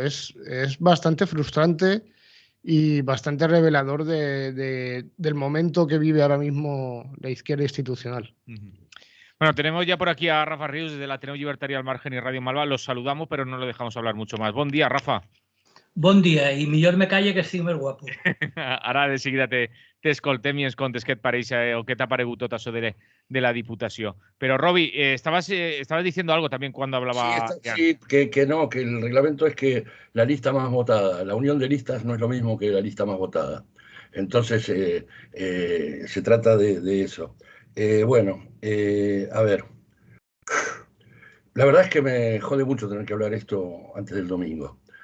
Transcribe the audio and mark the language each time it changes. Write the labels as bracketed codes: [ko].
[es] Es bastante frustrante y bastante revelador del momento que vive ahora mismo la izquierda institucional. Bueno, tenemos ya por aquí a Rafa Rius desde el Ateneo Libertario al Margen y Radio Malva. Los saludamos, pero no lo dejamos hablar mucho más. Buen día, Rafa. [ca] Bon dia, i millor me calle que estic més guapo. Ara de seguida t'escoltem i ens contes què et pareix o què t'ha paregut tot això de la Diputació. [es] Pero, Robi, estabas diciendo algo también cuando hablaba... Sí, que el reglamento es que la lista más votada, la unión de listas no es lo mismo que la lista más votada. Entonces, se trata de eso. A ver. La verdad es que me jode mucho tener que hablar esto antes del domingo.